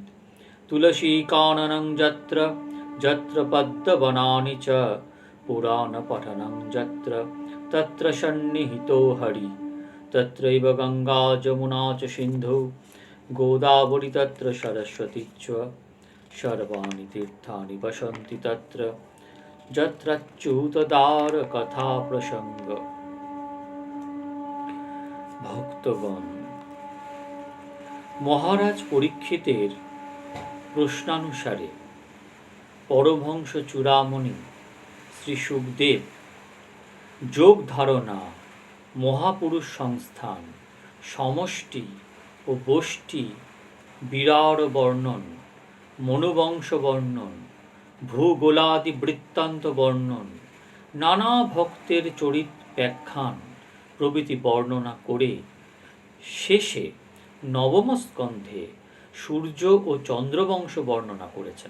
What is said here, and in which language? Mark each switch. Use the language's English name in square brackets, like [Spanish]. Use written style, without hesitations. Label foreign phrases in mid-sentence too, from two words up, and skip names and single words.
[Sanskrit] तुलसीकाननं यत्र यत्र पद्मवनानि च पुराणपठनं यत्र तत्र सन्निहितो हरिः। तत्रैव गङ्गा जमुना च सिन्धु गोदावरी तत्र सरस्वती च सर्वाणि तीर्थानि वसन्ति तत्र यत्राच्युतदारकथा प्रसङ्ग। [Bangla] ভক্তগণ, মহারাজ পরীক্ষিতের প্রশ্নানুসারে পরমহংস চূড়ামণি শ্রী শুকদেব যোগ ধারণা, মহাপুরুষ সংস্থান, সমষ্টি ও গোষ্ঠী বিরাট বর্ণন, মনুবংশ বর্ণন, ভূগোলাদি বৃত্তান্ত বর্ণন, নানা ভক্তের চরিত ব্যাখ্যান প্রভৃতি বর্ণনা করে শেষে নবম স্কন্ধে সূর্য ও চন্দ্রবংশ বর্ণনা করেছেন।